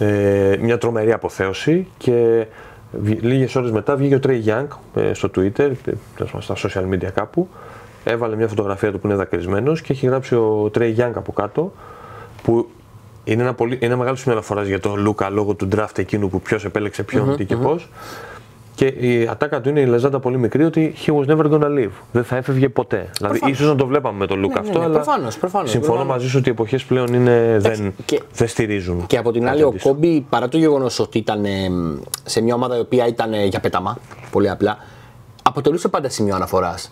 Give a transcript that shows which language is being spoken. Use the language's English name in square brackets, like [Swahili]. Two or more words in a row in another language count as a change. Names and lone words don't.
[Greek] Μια τρομερή αποθέωση, και λίγες ώρες μετά βγήκε ο Trey Young στο Twitter, στα [English] social media [Greek] κάπου, έβαλε μια φωτογραφία του που είναι δακρυσμένος και έχει γράψει ο Trey Young από κάτω, που είναι ένα μεγάλο σημείο αναφοράς για τον Λούκα λόγω του draft εκείνου που ποιος επέλεξε ποιον, τι και πώς. Και η ατάκα του είναι η λεζάντα πολύ μικρή, ότι [English] he was never gonna leave. [Greek] Δεν θα έφευγε ποτέ. Δηλαδή, ίσως να το βλέπαμε με τον Λούκα αυτό, αλλά προφανώς, συμφωνώ μαζί σου ότι οι εποχές πλέον δεν στηρίζουν. Και από την άλλη, ο Κόμπι, παρά το γεγονός ότι ήταν σε μια ομάδα η οποία ήταν για πέταμα, πολύ απλά, αποτελούσε πάντα σημείο αναφοράς.